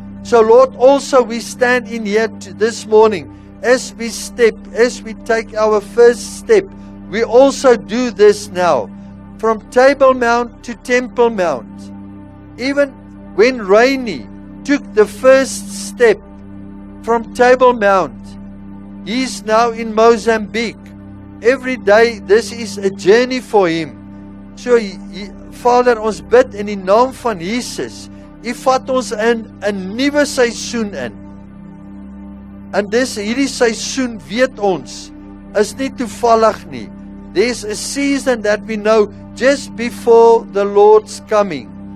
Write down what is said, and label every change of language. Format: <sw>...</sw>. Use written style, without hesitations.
<en>So Lord, also we stand in here this morning, as we step, as we take our first step, we also do this now, from Table Mount to Temple Mount. Even when Rainy took the first step from Table Mount, he's now in Mozambique. Every day, this is a journey for him.</en> <af>So, Vader, ons bid in die naam van Jesus, U vat ons in 'n nuwe seisoen in. En hierdie seisoen, weet ons, is nie toevallig nie.</af> <en>There's a season that we know just before the Lord's coming.</en>